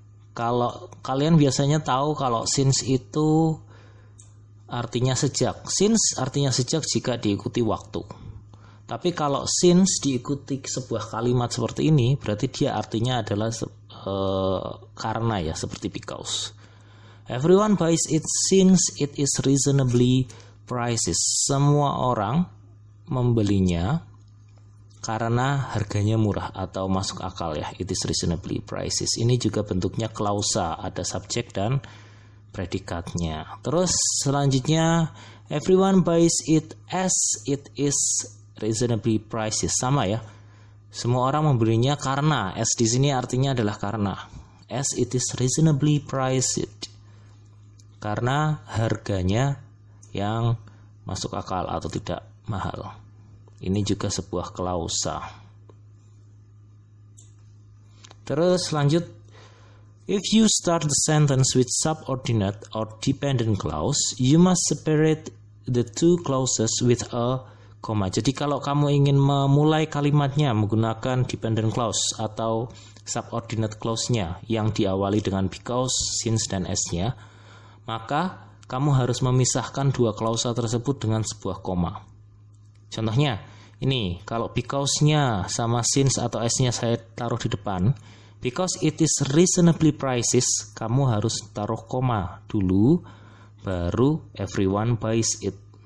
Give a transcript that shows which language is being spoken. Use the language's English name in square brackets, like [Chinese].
[Indonesian] Kalau kalian biasanya tahu kalau since itu artinya sejak. Since artinya sejak jika diikuti waktu. Tapi kalau since diikuti sebuah kalimat seperti ini, berarti dia artinya adalah karena ya, seperti because. [English] Everyone buys it since it is reasonably priced. [Indonesian] Semua orang membelinya karena harganya murah atau masuk akal ya. [English] It is reasonably priced. [Indonesian] Ini juga bentuknya klausa, ada subjek dan predikatnya. Terus selanjutnya, [English] everyone buys it as it is reasonably priced. [Indonesian] Sama ya. Semua orang membelinya karena, as di sini artinya adalah karena. [English] As it is reasonably priced. [Indonesian] Karena harganya yang masuk akal atau tidak mahal. Ini juga sebuah klausa. Terus lanjut, [English] if you start the sentence with subordinate or dependent clause, you must separate the two clauses with a comma. [Indonesian] Jadi kalau kamu ingin memulai kalimatnya menggunakan dependent clause atau subordinate clause-nya yang diawali dengan because, since, dan as-nya, maka kamu harus memisahkan dua klausa tersebut dengan sebuah koma. Contohnya, ini kalau because-nya sama since atau as-nya saya taruh di depan, [English] because it is reasonably priced, [Indonesian] kamu harus taruh koma dulu, baru [English] everyone buys it.